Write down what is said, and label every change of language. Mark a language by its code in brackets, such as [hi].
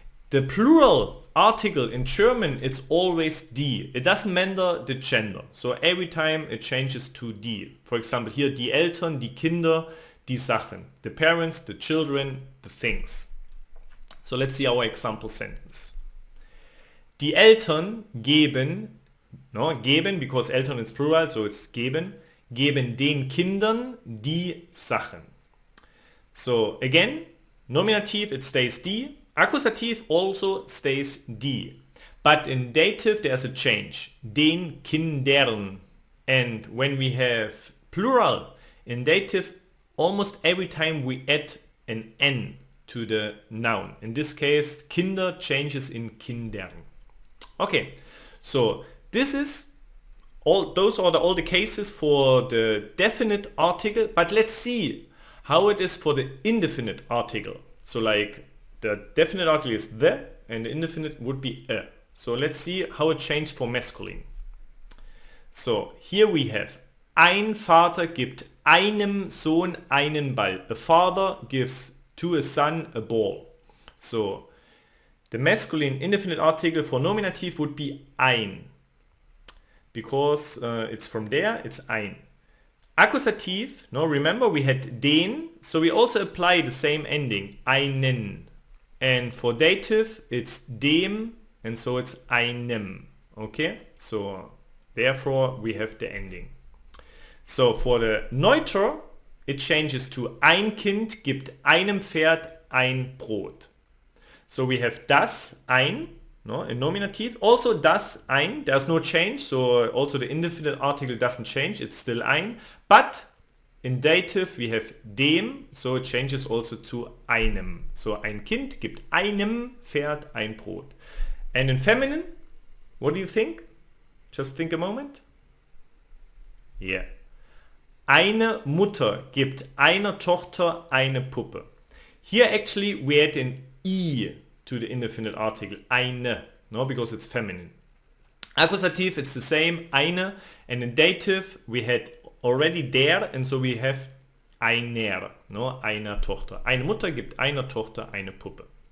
[en] The plural article in German, it's always die. It doesn't matter the gender. So every time it changes to die. For example, here [de] die Eltern, die Kinder, die Sachen. [en] The parents, the children, the things. So let's see our example sentence. [de] Die Eltern geben, [en] no, geben because Eltern is plural, so it's [de] geben den Kindern die Sachen. [en] So again, nominative, it stays die. Accusative also stays die. But in dative there's a change. Den Kindern. And when we have plural in dative, almost every time we add an N to the noun. In this case, Kinder changes in Kindern. Okay, so this is those are all the cases for the definite article, but let's see how it is for the indefinite article. So like the definite article is the, and the indefinite would be a. So let's see how it changed for masculine. So here we have [de] ein Vater gibt einem Sohn einen Ball. [en] A father gives to a son a ball. So the masculine indefinite article for nominative would be ein. Because it's from there, it's ein. Accusative, no, remember we had den, so we also apply the same ending, einen. And for dative, it's dem, and so it's einem. Okay, so therefore we have the ending. So for the neuter, it changes to [de] ein Kind gibt einem Pferd ein Brot. [en] So we have das, ein, no, in nominative. Also das, ein, there's no change, so also the indefinite article doesn't change, it's still ein. But in dative we have dem, so it changes also to einem. [de] So ein Kind gibt einem Pferd ein Brot. [en] And in feminine, what do you think? Just think a moment. Yeah. [de] Eine Mutter gibt einer Tochter eine Puppe. [en] Here actually we add an I to the indefinite article, eine, no, because it's feminine. Accusative, it's the same, eine, and in dative we had already der, and so we have einer, no, einer Tochter. [de] Eine Mutter gibt einer Tochter eine Puppe.